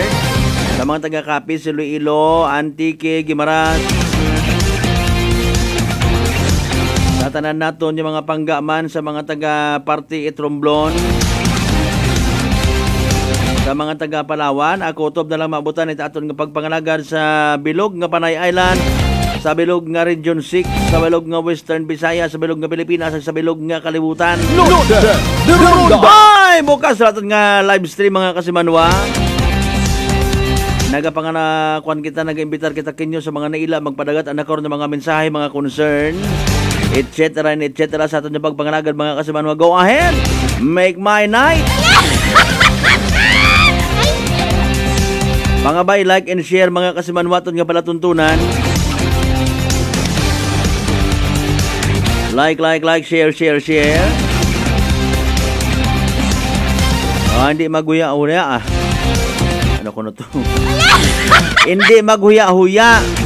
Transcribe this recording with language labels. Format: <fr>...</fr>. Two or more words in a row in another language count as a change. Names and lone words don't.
<akl>Sa mga taga-Capiz, Iloilo, Antique, Guimaras, tanan naton yung mga panggaman sa mga taga-Party at Romblon, sa mga taga-Palawan, akutob na lang maabutan ito aton nga pagpangalagad sa bilog nga Panay Island, sa bilog nga Region 6, sa bilog nga Western Visayas, sa bilog nga Pilipinas, sa bilog nga Kalibutan. Noche de Ronda! Ay, bukas sa aton nga</akl> <en>live stream</en> <akl>mga kasimanwa. Nagapanganakuan kita, nag-imbitar kita kinyo sa mga naila magpadagat anak karon ng mga mensahe, mga concern, etc.</akl> <en>and etc.</en> <akl>sa aton yung pagpangalagad mga kasimanwa.</akl> <en>Go ahead, make my night.</en> <akl>Mga bay,</akl> <en>like and share</en> <akl>mga kasimanwa aton nga palatuntunan.</akl> <en>Like, share.</en> <akl>Hindi maghuya-huya Ano ko na to? Hindi maghuya-huya.</akl>